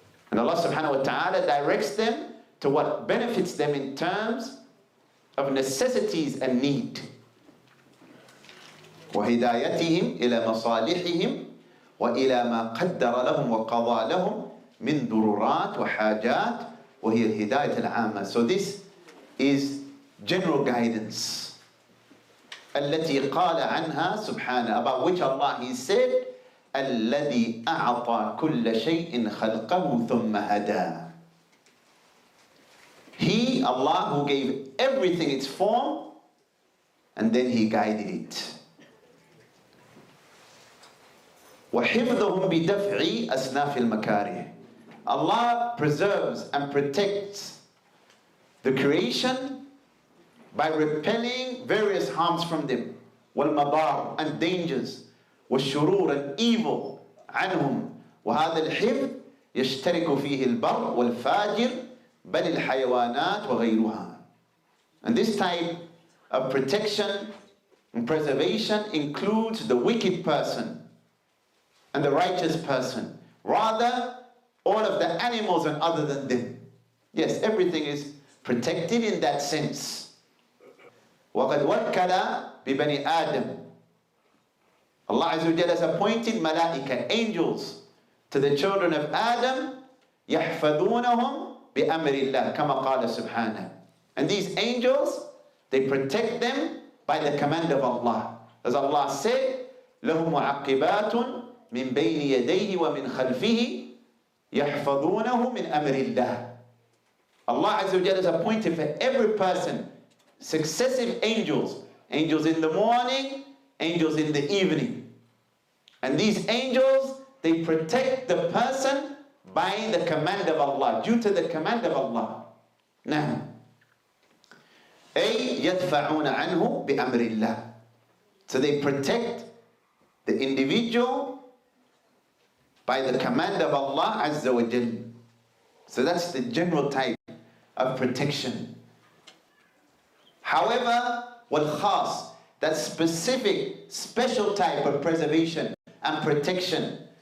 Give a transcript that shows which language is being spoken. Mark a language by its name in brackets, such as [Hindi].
[English] And Allah subhanahu wa ta'ala directs them to what benefits them in terms of necessities and need. [Arabic] وَهِدَايَتِهِمْ إِلَى مَصَالِحِهِمْ وَإِلَى مَا قَدَّرَ لَهُمْ وَقَضَى لَهُمْ مِنْ ضُرُورَاتٍ وَحَاجَاتٍ وَهِيَ الْهِدَايَةِ الْعَامَّةِ. [English] So this is general guidance. [Arabic] التي قال عنها سبحانه, [English] about which Allah He said, [Arabic] الذي أعطى كل شيء خلقه ثم هدى. [English] He, Allah, who gave everything its form and then He guided it. [Arabic] وحفظهم بدفع أصناف المكاره. [English] Allah preserves and protects the creation by repelling various harms from them, [Arabic] والمضار [English] and dangers, [Arabic] والشرور [English] and evil عنهم. [Arabic] وهذا الحفظ يشترك فيه البر والفاجر بل الحيوانات وغيرها. [English] And this type of protection and preservation includes the wicked person and the righteous person. Rather, all of the animals and other than them. Yes, everything is protected in that sense. [Arabic] وَقَدْ وَكَّلَ بِبَنِي آدَمَ. [English] Allah Azza wa Jalla has appointed malaika, angels, to the children of Adam, [Arabic] يَحْفَظُونَهُمْ بِأَمْرِ اللَّهِ كَمَا قَالَ سُبْحَانَهُ. [English] And these angels, they protect them by the command of Allah. As Allah said, [Arabic] لَهُمْ مُعَقِّبَاتٌ مِنْ بَيْنِ يَدَيْهِ وَمِنْ خَلْفِهِ يَحْفَظُونَهُ مِنْ أَمْرِ اللَّهِ. [English] Allah Azza wa Jalla has appointed for every person successive angels. Angels in the morning, angels in the evening. And these angels, they protect the person by the command of Allah, due to the command of Allah. Now, [Arabic] أي يدفعون عنه بأمر الله. [English] So they protect the individual by the command of Allah Azza wa Jalla. So that's the general type of protection. However, wal-khas, that specific, special type of preservation and protection.